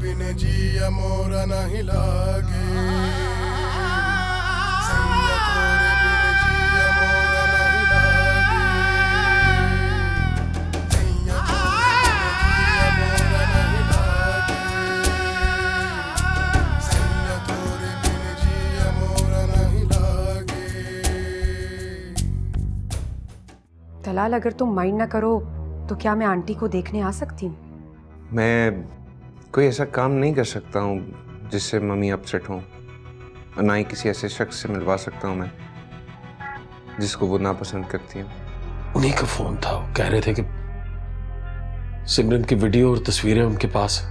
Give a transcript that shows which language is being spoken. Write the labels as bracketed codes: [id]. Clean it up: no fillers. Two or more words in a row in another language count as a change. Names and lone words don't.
[hi] जिया मोरा नहीं लागे सैया तोरे बिन जिया मोरा नहीं लागे सैया तोरे बिन जिया मोरा नहीं लागे तलाल, अगर तुम माइंड ना करो तो क्या मैं आंटी को देखने आ सकती हूँ? मैं कोई ऐसा काम नहीं कर सकता हूँ जिससे मम्मी अपसेट हों, और ना ही किसी ऐसे शख्स से मिलवा सकता हूँ मैं जिसको वो नापसंद करती हैं। उन्हीं का फोन था, वो कह रहे थे कि सिमरन की वीडियो और तस्वीरें उनके पास है।